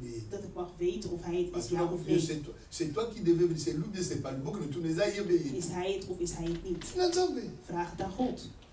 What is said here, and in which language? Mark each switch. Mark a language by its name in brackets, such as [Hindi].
[Dutch] Dat ik mag weten of hij het is, ja of nee. [French] C'est toi qui devais venir, c'est lui, c'est pas lui, que nous [Dutch] is hij het of is hij het niet? Vraag het aan God.